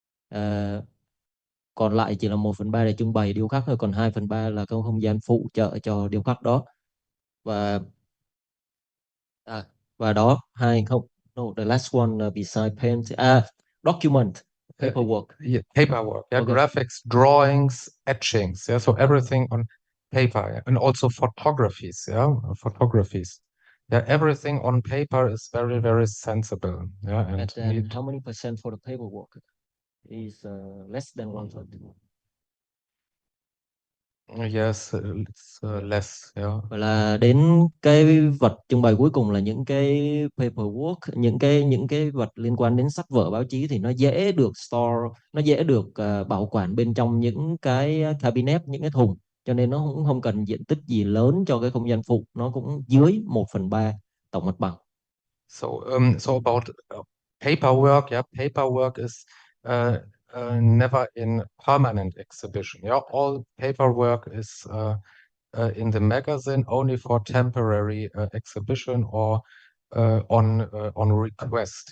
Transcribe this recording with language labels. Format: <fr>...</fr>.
<vi>Ờ, Còn lại chỉ là 1/3 để trưng bày điêu khắc thôi, còn 2/3 là cái không gian phụ trợ cho điêu khắc đó. và à, và đó hai không,</vi> <en>no, the last one beside paint, document, paperwork. Yeah, paperwork, yeah, Okay. graphics, drawings, etchings, yeah, so everything on paper, yeah, and also photographies, yeah, photographies, yeah, everything on paper is very, very sensible, yeah, and And how many percent for the paperwork is less than one third? yes, it's less, yeah.</en> <vi>Vậy là đến cái vật trưng bày cuối cùng là những cái paperwork, những cái vật liên quan đến sách vở báo chí, thì nó dễ được store, nó dễ được bảo quản bên trong những cái cabinet, những cái thùng, cho nên nó cũng không cần diện tích gì lớn cho cái không gian phụ, nó cũng dưới 1/3 tổng mặt bằng.</vi> <en>So about paperwork, yeah, paperwork is never in permanent exhibition. Yeah, all paperwork is in the magazine only for temporary exhibition or on request.</en>